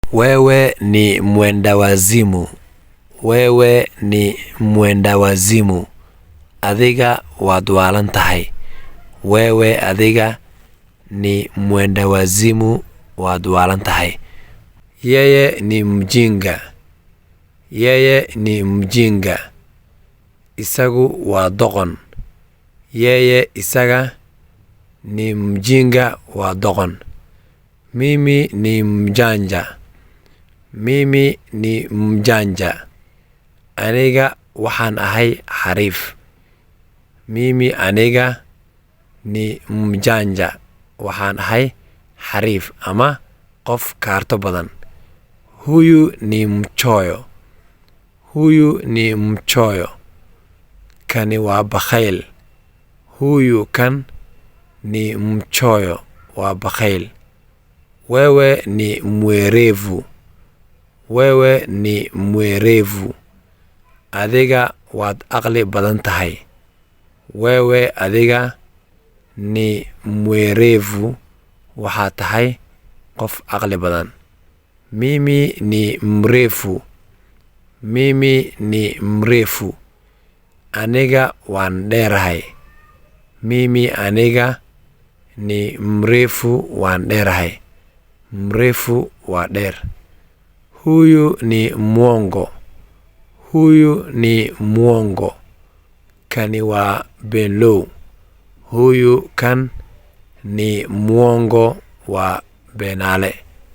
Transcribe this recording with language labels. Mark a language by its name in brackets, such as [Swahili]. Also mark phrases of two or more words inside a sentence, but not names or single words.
[Swahili] Wewe ni mwenda wazimu. Wewe ni mwenda wazimu. [Somali] Adiga waad waalan tahay. [Swahili] Wewe adiga ni mwenda wazimu [Somali] waad waalan tahay. [Swahili] Yeye ni mjinga. Yeye ni mjinga. [Somali] Isagu waa doqon. Yeye isaga [Swahili] ni mjinga [Somali] waa doqon. [Swahili] Mimi ni mjanja. Mimi ni mjanja. [Somali] Aniga waxaan ahay xariif. [Swahili] Mimi aniga ni mjanja. [Somali] Waxaan ahay xariif ama qof kaarto badan. [Swahili] Huyu ni mchoyo. Huyu ni mchoyo. [Somali] Kani waa bakhayl. [Swahili] Huyu kan ni mchoyo [Somali] waa bakhayl. [Swahili] Wewe ni mwerevu. Wewe ni mwerevu. [Somali] Adiga waad aqli badan tahay. [Swahili] Wewe adiga ni mwerevu. [Somali] Waxaa tahay qof aqli badan. [Swahili] Mimi ni mrefu. Mimi ni mrefu. [Somali] Aniga waan dheerahay. Mimi aniga [Swahili] ni mrefu [Somali] waan dheerahay. Mrefu waa dheer. [Swahili] Huyu ni mwongo. Huyu ni mwongo. [Somali] Kani waa beenlow. [Swahili] Huyu kan ni mwongo [Somali] waa beenaale.